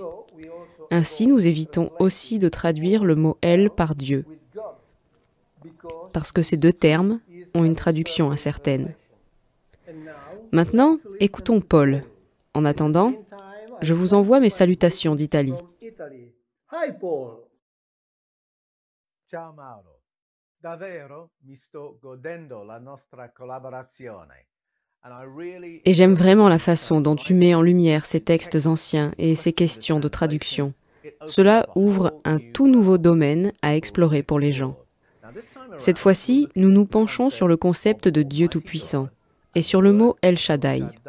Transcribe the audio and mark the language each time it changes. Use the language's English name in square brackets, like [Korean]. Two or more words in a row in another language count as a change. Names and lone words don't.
[French] Ainsi, nous évitons aussi de traduire le mot El par Dieu, parce que ces deux termes ont une traduction incertaine. Maintenant, écoutons Paul. En attendant, je vous envoie mes salutations d'Italie. Hi Paul! [Italian] Ciao Mauro. Davvero mi sto godendo la nostra collaborazione. [French] Et j'aime vraiment la façon dont tu mets en lumière ces textes anciens et ces questions de traduction. Cela ouvre un tout nouveau domaine à explorer pour les gens. Cette fois-ci, nous nous penchons sur le concept de Dieu Tout-Puissant et sur le mot El Shaddai.